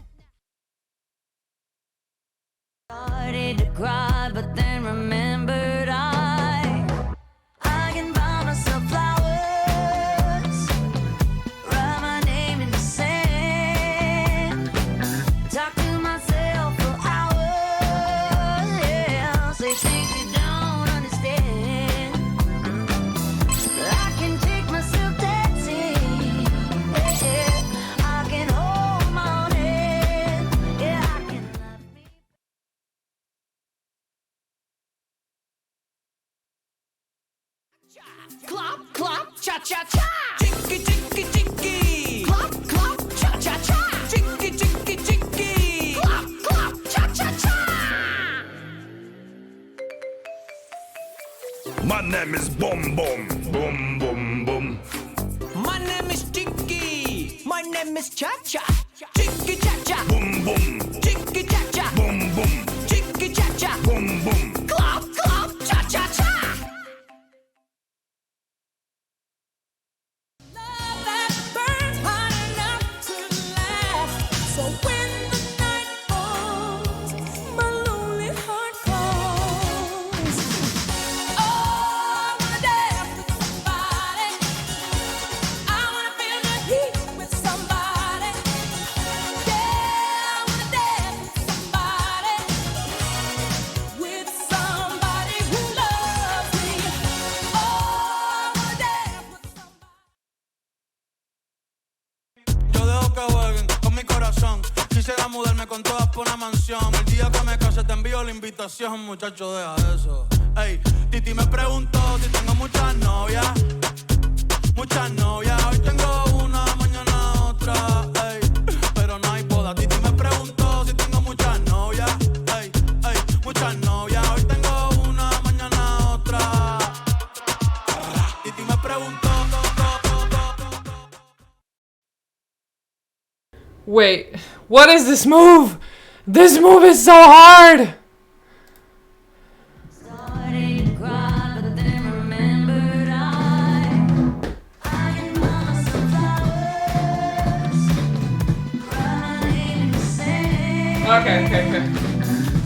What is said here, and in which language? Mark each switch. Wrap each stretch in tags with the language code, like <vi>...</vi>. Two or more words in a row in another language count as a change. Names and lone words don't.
<en>Started to cry, but then remembered I can buy myself flowers, write my name in the sand, talk to myself for hours, yeah, say things you don't understand. I can take myself dancing, yeah, I can hold my own hand, yeah, I can love me. Clop, clop, cha cha cha. Chicky, chicky, chicky. Clop, clop, cha cha cha. Chicky, chicky, chicky. Clop, clop, cha cha cha. My name is Boom Boom. Boom Boom Boom. My name is Titti. My name is Cha Cha. Chicky cha cha. Boom Boom. Chicky cha cha. Boom Boom. Chicky cha cha. Boom Boom. Clop, clop, cha cha cha. Love that burns hot enough to last. So when the night falls, my lonely heart calls. Oh, I wanna dance with somebody. I wanna feel the heat with somebody. Yeah, I wanna dance with somebody who loves me. Oh, I wanna dance with somebody.</en> <es>Yo dejo que jueguen con mi corazón. Quisiera mudarme con todas por una mansión. El día que me case te envío la invitación, muchacho, deja eso. Ey, Titi me preguntó si tengo muchas novias. Muchas novias, hoy tengo una, mañana otra. Ey, pero no hay boda. Titi me preguntó si tengo muchas novias. Ey, ey, muchas novias, hoy tengo una, mañana otra. Titi me preguntó.</es> <en>Wait, what is this move? This move is so hard! Started to cry, but then remembered I can buy myself flowers, write my name in the sand.</en>